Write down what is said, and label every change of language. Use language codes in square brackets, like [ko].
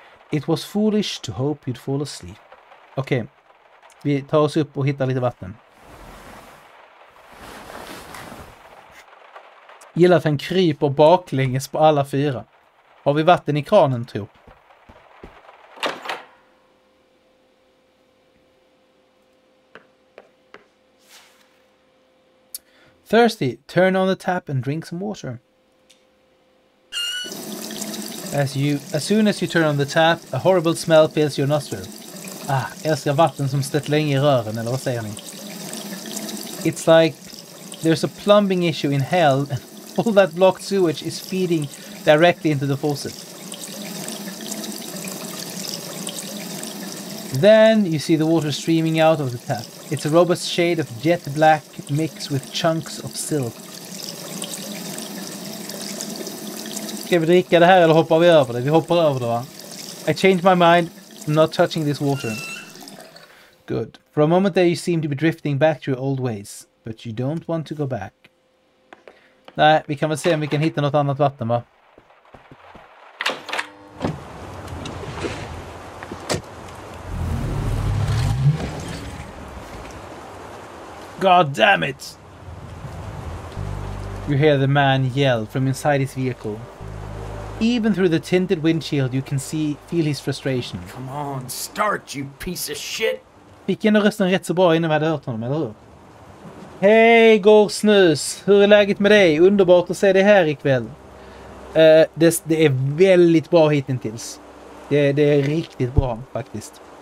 [en] It was foolish to hope you'd fall asleep. [sv] Okej. Vi tar oss upp och hittar lite vatten. Gillar att han kryper baklänges på alla fyra. Har vi vatten i kranen, tror? [en] Thirsty, turn on the tap and drink some water. As soon as you turn on the tap, a horrible smell fills your nostril. [sv] Älskar vatten som stött länge i rören, eller vad säger ni? [en] It's like there's a plumbing issue in hell and all that blocked sewage is feeding directly into the faucet. Then you see the water streaming out of the tap. It's a robust shade of jet black mixed with chunks of silk. [sv] Ska vi dricka det här eller hoppar vi över det? Vi hoppar över det, va? [en] I changed my mind. I'm not touching this water. Good. For a moment there you seem to be drifting back to your old ways. But you don't want to go back. [sv] Nej, vi kan väl se om vi kan hitta något annat vatten, va? [en] God damn it! You hear the man yell from inside his vehicle. Even through the tinted windshield you can feel his frustration. Come on, start, you piece of shit! [sv] Fick ändå rösten rätt så bra innan vi hade hört honom, eller hur? Hej Gårdsnus! Hur är läget med dig? Underbart att se dig här ikväll. Det är väldigt bra hittills. Det är riktigt bra faktiskt.